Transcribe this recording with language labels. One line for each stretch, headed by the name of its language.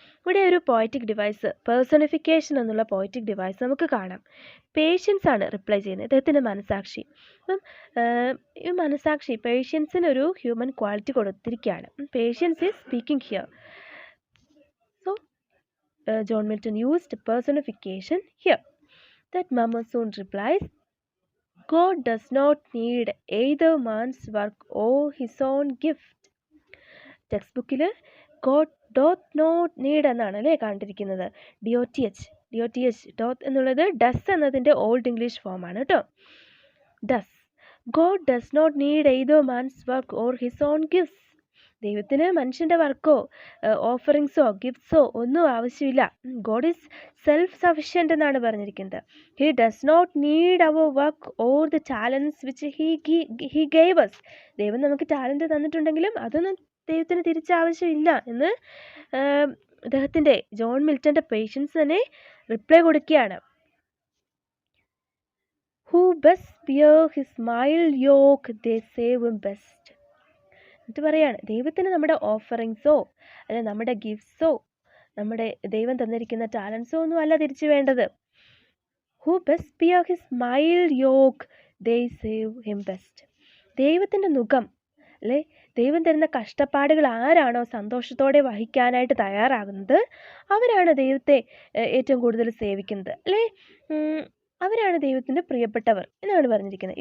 Malayalam: ഇവിടെ ഒരു poetic device, personification എന്നുള്ള പോയറ്റിക് ഡിവൈസ് നമുക്ക് കാണാം. പേഷ്യൻസ് ആണ് റിപ്ലൈ ചെയ്യുന്നത്, ഇദ്ദേഹത്തിൻ്റെ മനസാക്ഷി. അപ്പം ഈ മനസാക്ഷി പേഷ്യൻസിനൊരു ഹ്യൂമൻ ക്വാളിറ്റി കൊടുത്തിരിക്കുകയാണ്.
English: Patience is speaking here. So John Milton used personification here. That murmur soon replies, God does not need either man's work or his own gift.
Malayalam: Text ബുക്കിൽ
English: God doth not need
Malayalam: എന്നാണ് അല്ലേ കണ്ടിരിക്കുന്നത്. DOTH എന്നുള്ളത് does എന്നതിൻ്റെ old English ഫോമാണ് കേട്ടോ. Does.
English: God does not need either man's work or his own gifts.
Malayalam: ദൈവത്തിന് മനുഷ്യൻ്റെ വർക്കോ ഓഫറിങ്സോ ഗിഫ്റ്റ്സോ ഒന്നും ആവശ്യമില്ല.
English: God is self sufficient
Malayalam: എന്നാണ് പറഞ്ഞിരിക്കുന്നത്.
English: He does not need our work or the talents which he gave us.
Malayalam: ദൈവം നമുക്ക് ടാലൻറ്റ് തന്നിട്ടുണ്ടെങ്കിലും അതൊന്നും ദൈവത്തിന് തിരിച്ചാവശ്യമില്ല എന്ന് അദ്ദേഹത്തിൻ്റെ ജോൺ മിൽട്ടൻ്റെ പേഷ്യൻസ് തന്നെ റിപ്ലൈ കൊടുക്കുകയാണ്.
English: Who best bear his mild yoke, they save him best.
Malayalam: എന്നിട്ട് പറയാണ്, ദൈവത്തിന് നമ്മുടെ ഓഫറിങ്സോ അല്ലെ നമ്മുടെ ഗിഫ്റ്റ്സോ നമ്മുടെ ദൈവം തന്നിരിക്കുന്ന ടാലൻസോ ഒന്നും അല്ല തിരിച്ചു വേണ്ടത്.
English: Who best bear his mild yoke, they serve him best.
Malayalam: ദൈവത്തിൻ്റെ നുകം അല്ലെ ദൈവം തരുന്ന കഷ്ടപ്പാടുകൾ ആരാണോ സന്തോഷത്തോടെ വഹിക്കാനായിട്ട് തയ്യാറാകുന്നത് അവരാണ് ദൈവത്തെ ഏറ്റവും കൂടുതൽ സേവിക്കുന്നത്, അല്ലേ, അവരാണ് ദൈവത്തിൻ്റെ പ്രിയപ്പെട്ടവർ എന്നാണ് പറഞ്ഞിരിക്കുന്നത്.